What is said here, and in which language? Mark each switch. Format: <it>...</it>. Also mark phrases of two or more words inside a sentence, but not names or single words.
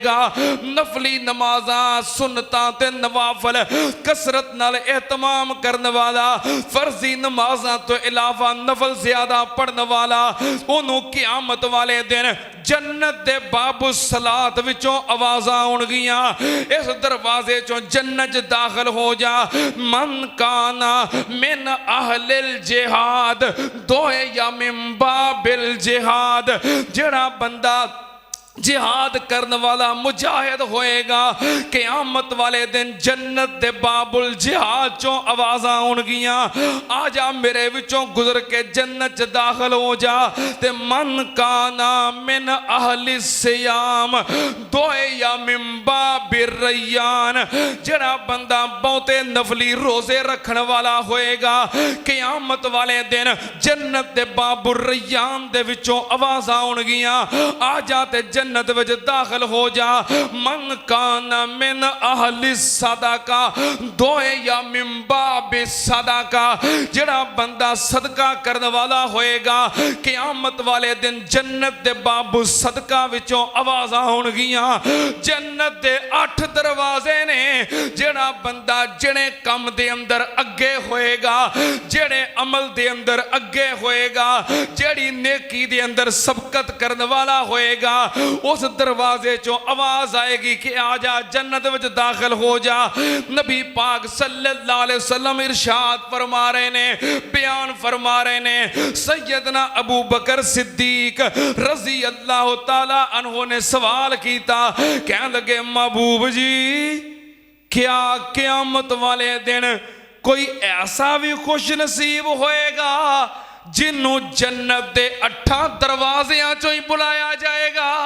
<pa>نفلی نمازاں سنتاں تے نوافل کثرت نال اہتمام کرنے والا، فرضی نمازاں تو علاوہ نفل زیادہ پڑھنے والا، انہوں نے قیامت والے دن جنت دے بابو صلوٰۃ وچوں آوازاں آؤنگیاں، اس دروازے چوں جنت داخل ہو جا.</pa> <ar>من كان من أهل الجهاد دعي من باب الجهاد,</ar> <pa>جیہڑا بندہ جہاد کرنے والا مجاہد ہووے گا، قیامت والے دن جنت دے باب الجہاد چوں آوازاں آؤنگیاں، آ جا میرے وچوں گزر کے جنت چ داخل ہو جا. ते</pa> <ar>من كان من أهل الصيام دعي من باب الريان,</ar> <pa>جیہڑا بندہ بہتے نفلی روزے رکھن والا ہووے گا، قیامت والے دن جنت دے باب الریان دے وچوں آوازاں آؤنگیاں، آ جا تے جنت وچ داخل ہو جا.</pa> <ar>من كان من أهل الصدقة دعي من باب الصدقة,</ar> <pa>جیہڑا بندہ صدقہ کرنے والا ہووے گا، قیامت والے دن جنت دے بابو صدقہ وچوں آوازاں آؤنگیاں. جنت دے 8 دروازے نے، جیہڑا بندہ جیہڑے کام دے اندر اگے ہووے گا، جیہڑے عمل دے اندر اگے ہووے گا، جیہڑی نیکی دے اندر سبقت کرنے والا ہووے گا، اس دروازے چوں آواز آئے گی کہ آ جا جنت وچ داخل ہو جا. نبی پاک</pa> <ar>صلى الله عليه وسلم</ar> <pa>ارشاد فرما رہے نے، بیان فرما رہے نے، سیدنا ابوبکر صدیق</pa> <ar>رضي الله تعالى عنه</ar> <pa>نے سوال کیا، کہنے لگے محبوب جی کیا قیامت والے دن کوئی ایسا بھی خوش نصیب ہووے گا جنہوں جنت دے 8 دروازیاں چوں ہی بلایا جائے گا?</pa>